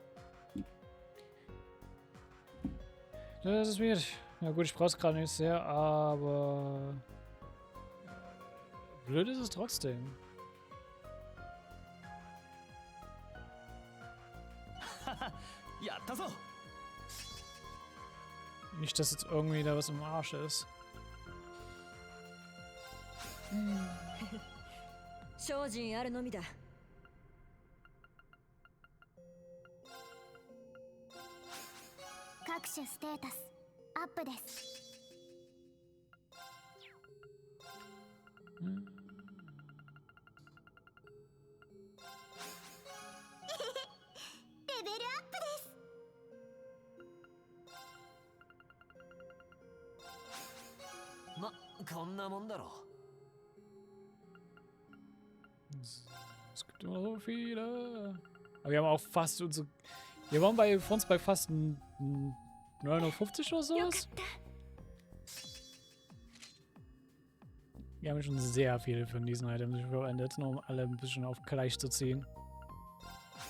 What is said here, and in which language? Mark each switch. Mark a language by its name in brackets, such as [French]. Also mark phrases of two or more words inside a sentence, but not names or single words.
[German] Das ist weird. Ja gut, ich brauche es gerade nicht sehr, aber blöd ist es trotzdem. [Japanese] やったぞ。 [German] Nicht, dass jetzt irgendwie da was im Arsch ist. [Japanese] 精進あるのみだ。各種ステータスアップです。レベルアップです。ま、こんなもんだろう。 [German] Es gibt immer so viele. Aber wir haben auch fast unsere. Wir waren bei uns bei fast 950 oder so. Wir haben schon sehr viele von diesen Items verwendet, nur um alle ein bisschen auf gleich zu ziehen.